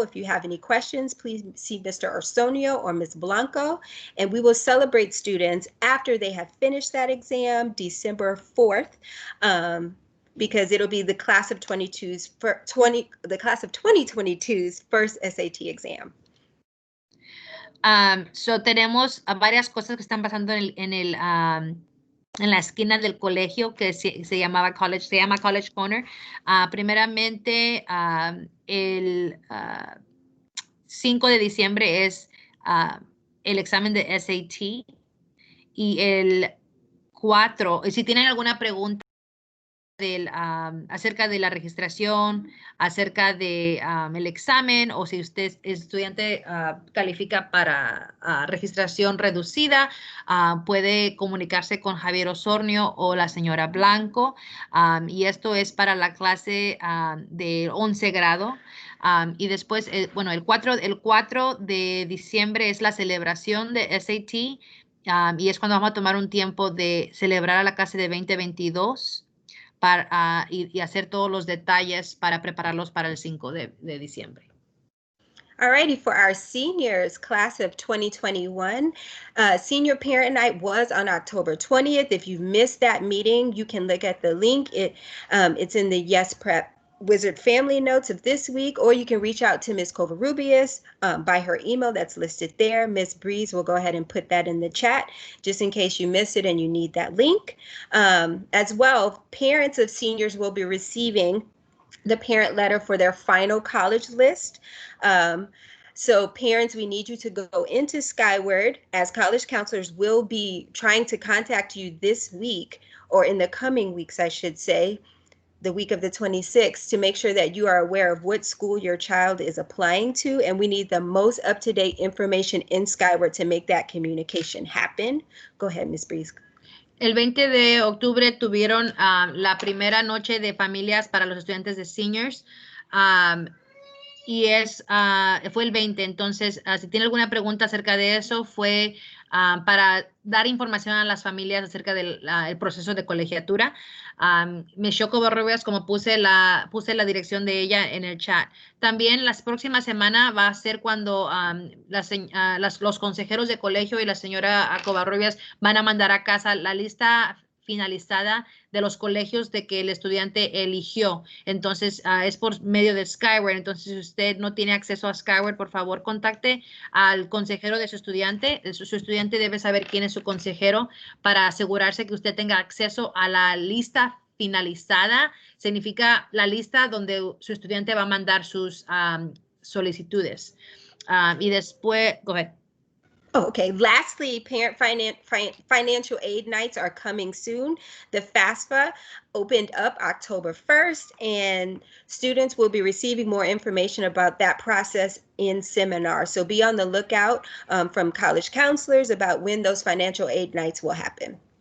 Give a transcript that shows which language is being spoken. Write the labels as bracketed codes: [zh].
[en] If you have any questions, please see Mr. Orsonio or Ms. Blanco, and we will celebrate students after they have finished that exam, December 4th, because it'll be the class of 2022's first SAT exam. [es] So tenemos varias cosas que están pasando en la esquina del colegio que se llama College Corner. Primeramente, el 5 de diciembre es el examen de SAT, y el 4, si tienen alguna pregunta acerca de la registración, acerca de el examen, o si usted es estudiante califica para registración reducida, puede comunicarse con Javier Osornio o la señora Blanco, y esto es para la clase de 11 grado. Y después, bueno, el 4 de diciembre es la celebración de SAT, y es cuando vamos a tomar un tiempo de celebrar a la clase de 2022 y hacer todos los detalles para prepararlos para el 5 de diciembre. [en] Alrighty, for our seniors class of 2021, Senior Parent Night was on October 20th. If you've missed that meeting, you can look at the link. It's in the Yes Prep Wizard family notes of this week, or you can reach out to Ms. Covarrubias by her email that's listed there. Ms. Breeze will go ahead and put that in the chat just in case you missed it and you need that link. As well, parents of seniors will be receiving the parent letter for their final college list. So parents, we need you to go into Skyward, as college counselors will be trying to contact you this week, or in the coming weeks, I should say, the week of the 26th, to make sure that you are aware of what school your child is applying to. And we need the most up-to-date information in Skyward to make that communication happen. Go ahead, Ms. Breeze. [es] El 20 de octubre tuvieron la primera noche de familias para los estudiantes de seniors. Y fue el 20. Entonces, si tiene alguna pregunta acerca de eso, fue para dar información a las familias acerca del proceso de colegiatura. Michelle Covarrubias, como puse la dirección de ella en el chat. También la próxima semana va a ser cuando los consejeros de colegio y la señora Covarrubias van a mandar a casa la lista finalizada de los colegios de que el estudiante eligió. Entonces, es por medio de Skyward. Entonces, si usted no tiene acceso a Skyward, por favor, contacte al consejero de su estudiante. Su estudiante debe saber quién es su consejero para asegurarse que usted tenga acceso a la lista finalizada. Significa la lista donde su estudiante va a mandar sus solicitudes. Y después, [en] go ahead. Oh, okay. Lastly, parent financial aid nights are coming soon. The FAFSA opened up October 1st, and students will be receiving more information about that process in seminars. So be on the lookout from college counselors about when those financial aid nights will happen.